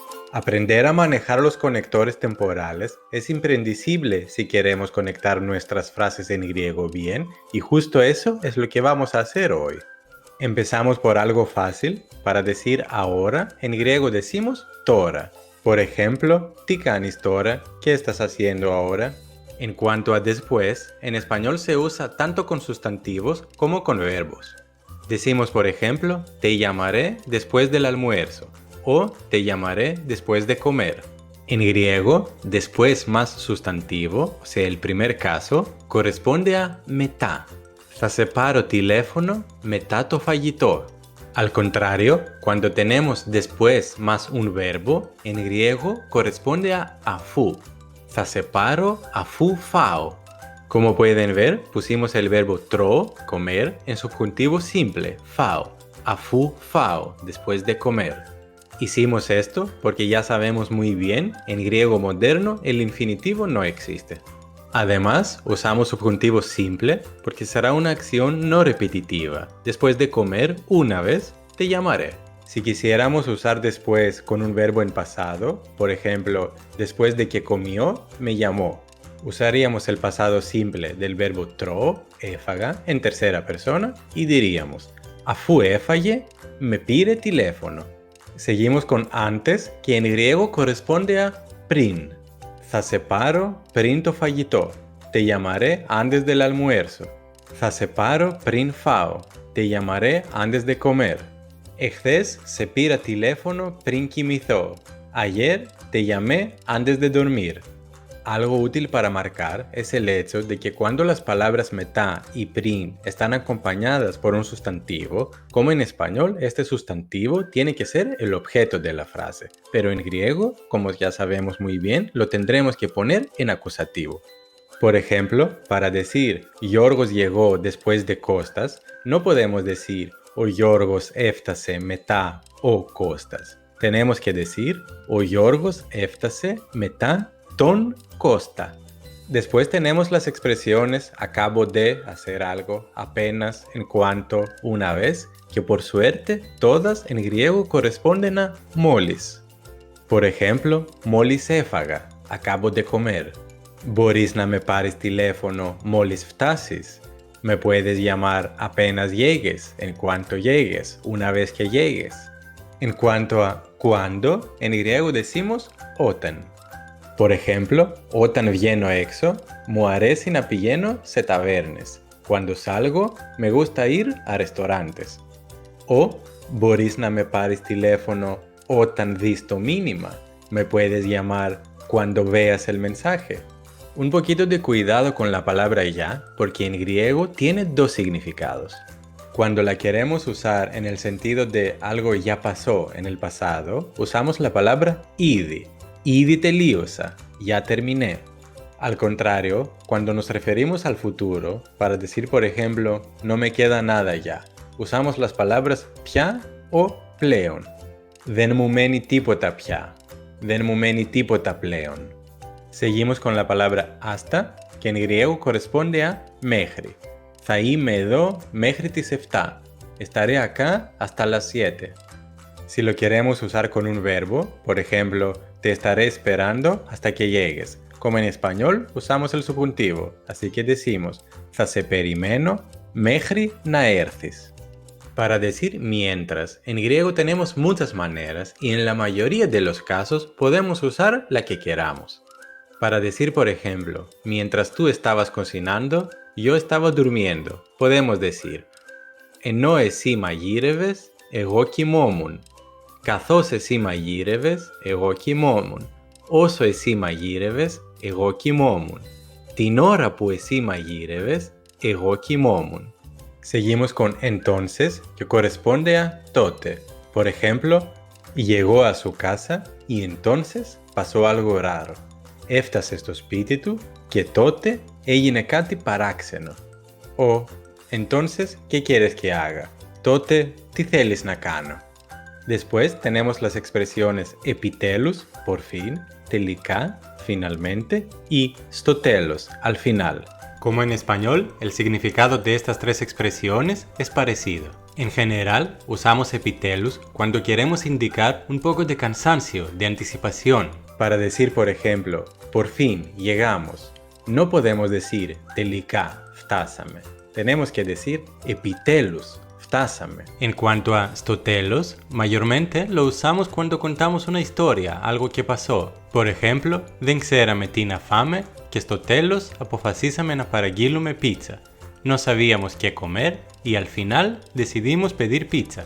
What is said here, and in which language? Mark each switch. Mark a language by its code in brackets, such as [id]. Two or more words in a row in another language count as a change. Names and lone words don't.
[es] Aprender a manejar los conectores temporales es imprescindible si queremos conectar nuestras frases en griego bien, y justo eso es lo que vamos a hacer hoy. Empezamos por algo fácil. Para decir ahora, en griego decimos tora. Por ejemplo, [el] τι κάνεις τώρα, [es] ¿qué estás haciendo ahora? En cuanto a después, en español se usa tanto con sustantivos como con verbos. Decimos, por ejemplo, te llamaré después del almuerzo o te llamaré después de comer. En griego, después más sustantivo, o sea, el primer caso, corresponde a μετά. [el] Θα σε πάρω τηλέφωνο μετά το φαγητό. [es] Al contrario, cuando tenemos después más un verbo, en griego corresponde a αφού. [el] Θα σε πάρω αφού φάω. [es] Como pueden ver, pusimos el verbo tro, comer, en subjuntivo simple, [el] fao, αφού φάω, [es] después de comer. Hicimos esto porque ya sabemos muy bien, en griego moderno el infinitivo no existe. Además, usamos subjuntivo simple porque será una acción no repetitiva. Después de comer, una vez, te llamaré. Si quisiéramos usar después con un verbo en pasado, por ejemplo, después de que comió, me llamó. Usaríamos el pasado simple del verbo tro, έφαγα, en tercera persona y diríamos [el] αφού έφαγε, με πήρε τηλέφωνο. [es] Seguimos con antes, que en griego corresponde a πριν. [el] Θα σε πάρω πριν το φαγητό. [es] Te llamaré antes del almuerzo. [el] Θα σε πάρω πριν φάω. [es] Te llamaré antes de comer. [el] Εχθές σε πήρα τηλέφωνο πριν κοιμηθώ. [es] Ayer te llamé antes de dormir. Algo útil para marcar es el hecho de que cuando las palabras μετά y πριν están acompañadas por un sustantivo, como en español, este sustantivo tiene que ser el objeto de la frase, pero en griego, como ya sabemos muy bien, lo tendremos que poner en acusativo. Por ejemplo, para decir Yorgos llegó después de Costas, no podemos decir [el] ο Yorgos έφτασε μετά ο Costas. [es] Tenemos que decir [el] ο Yorgos έφτασε μετά τον Costa. [es] Después tenemos las expresiones acabo de hacer algo, apenas, en cuanto, una vez, que por suerte todas en griego corresponden a molis. Por ejemplo, [el] μόλις έφαγα, [es] acabo de comer. [el] Μπορείς να με πάρεις τηλέφωνο μόλις φτάσεις. [es] Me puedes llamar apenas llegues, en cuanto llegues, una vez que llegues. En cuanto a cuándo, en griego decimos όταν. Por ejemplo, [el] όταν βγαίνω έξω, μου αρέσει να πηγαίνω σε ταβέρνες. [es] Cuando salgo, me gusta ir a restaurantes. O, [el] μπορείς να με πάρεις τηλέφωνο όταν δεις το μήνυμα. [es] Me puedes llamar cuando veas el mensaje. Un poquito de cuidado con la palabra ya, porque en griego tiene dos significados. Cuando la queremos usar en el sentido de algo ya pasó en el pasado, usamos la palabra ήδη. [el] Ήδη τελείωσα, [es] ya terminé. Al contrario, cuando nos referimos al futuro, para decir por ejemplo, no me queda nada ya, usamos las palabras πια o πλέον. [el] Δεν μου μένει τίποτα πια. Δεν μου μένει τίποτα πλέον. [es] Seguimos con la palabra hasta, que en griego corresponde a μέχρι. [el] Θα είμαι εδώ μέχρι τις 7. [es] Estaré acá hasta las 7. Si lo queremos usar con un verbo, por ejemplo, te estaré esperando hasta que llegues. Como en español, usamos el subjuntivo, así que decimos [el] θα σε περιμένω μέχρι να έρθεις. [es] Para decir mientras, en griego tenemos muchas maneras y en la mayoría de los casos podemos usar la que queramos. Para decir, por ejemplo, mientras tú estabas cocinando, yo estaba durmiendo, podemos decir [el] ενώ εσύ μαγείρευες, εγώ κοιμόμουν. Καθώς εσύ μαγείρευες, εγώ κοιμόμουν. Όσο εσύ μαγείρευες, εγώ κοιμόμουν. Την ώρα που εσύ μαγείρευες, εγώ κοιμόμουν. [es] Seguimos con entonces, que corresponde a τότε. Por ejemplo, llegó a su casa y entonces pasó algo raro. [el] Έφτασε στο σπίτι του και τότε έγινε κάτι παράξενο. [es] O, entonces, ¿qué quieres que haga? [el] Τότε, ¿τι θέλεις να κάνω? [es] Después tenemos las expresiones επιτέλους, por fin, τελικά, finalmente, y [el] στο τέλος, [es] al final. Como en español, el significado de estas tres expresiones es parecido. En general, usamos epítelos cuando queremos indicar un poco de cansancio, de anticipación. Para decir, por ejemplo, por fin, llegamos. No podemos decir [el] τελικά, φτάσαμε. [es] Tenemos que decir [el] επιτέλους, φτάσαμε. [es] En cuanto a [el] στο τέλος, [es] mayormente lo usamos cuando contamos una historia, algo que pasó. Por ejemplo, [el] δεν ξέραμε τι να φάμε και στο τέλος αποφασίσαμε να παραγγείλουμε pizza. [es] No sabíamos qué comer y al final decidimos pedir pizza.